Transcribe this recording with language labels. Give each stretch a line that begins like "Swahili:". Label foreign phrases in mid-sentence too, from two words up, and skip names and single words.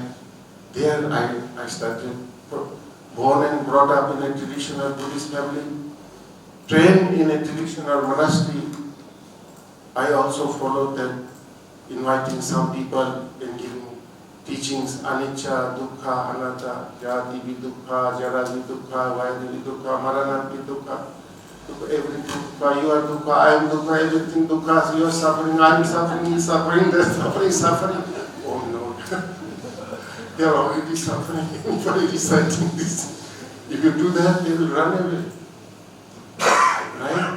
English: There I started, born and brought up in a traditional Buddhist family, trained in a traditional monastery. I also followed them, inviting some people and giving teachings,
Pali: anicca, dukkha, anatta, jati vidukkha, jara vidukkha, vayana vidukkha, marana vidukkha,
English: everything dukkha, you are dukkha, I am dukkha, everything dukkha, you are suffering, I am suffering, he is suffering, they are suffering. Oh no, they are already suffering for reciting this. If you do that, they will run away. Right?